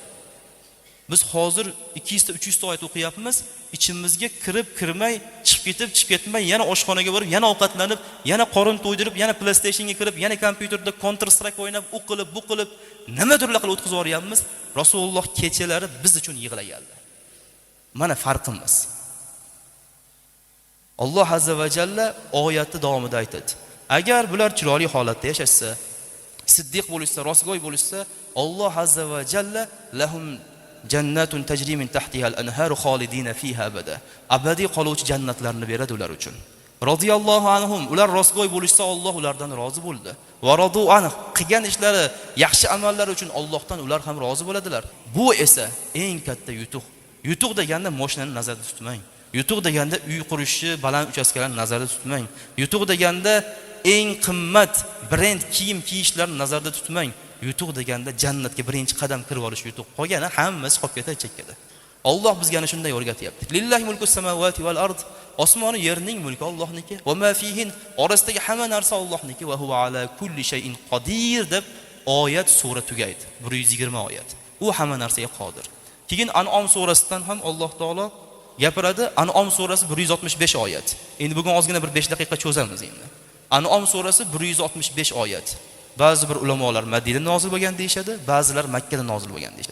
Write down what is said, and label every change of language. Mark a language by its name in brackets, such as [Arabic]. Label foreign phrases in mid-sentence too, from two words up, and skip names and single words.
[Uzbek] Biz hozir 200 ta 300 ta oyat o'qiyapmiz, ichimizga kirib-kirmay, chiqib ketmay, yana oshxonaga borib, yana ovqatlanib, yana qorin to'ydirib, yana PlayStationga kirib, yana kompyuterda Counter Strike o'ynab, u qilib, nimadirlar qilib o'tkazib yuryapmiz. Rasululloh kechalari biz uchun yig'laganlar. Mana farqimiz. Alloh [Arabic] عز وجل [Uzbek] oyatni davomida aytadi. Agar bular chiroyli holatda yashashsa, siddiq bo'lishsa, rostgo'y bo'lishsa, Alloh [Arabic] عز وجل لهم جنات تجري من تحتها الأنهار خالدين فيها أبدا. [Uzbek] Abadiy qoluvchi jannatlarni beradi ular uchun. [Arabic] رضي الله عنهم, [Uzbek] ular rostgo'y bo'lishsa, Alloh ulardan rozi bo'ldi. [Arabic] ورضوا عنه, [Uzbek] qilgan ishlari, yaxshi amallari uchun Allohdan ular ham rozi bo'ladilar. Bu esa eng katta yutuq. Yutuq deganda mashinani nazarda tutmang. Yutuq deganda uy qurishni, baland uchastkalarni nazarda tutmang. Yutuq deganda eng qimmat brend kiyim kiyishlarni nazarda tutmang. Yutuq deganda jannatga birinchi qadam kirib olish yutuq. Qolgani hammasi qolib ketadi chekkada. Alloh bizga ana shunday o'rgatyapti. [Arabic] لله ملك السماوات والأرض. [Uzbek] Osmoni yerning mulki Allohniki. [Arabic] وما فيهن, [Uzbek] orasidagi hamma narsa Allohniki. [Arabic] وهو على كل شيء قدير [Uzbek] deb oyat sura tugaydi. 120 oyat. U hamma narsaga qodir. Keyin An'om surasidan ham Alloh taolo gapiradi. An'om surasi 165 oyat. Endi bugun ozgina bir 5 daqiqa cho'zamiz endi. An'om surasi 165 oyat. Ba'zi bir ulamolar Madinada nozil bo'lgan deyshadi, ba'zilar Makka da nozil bo'lgan deyshadi.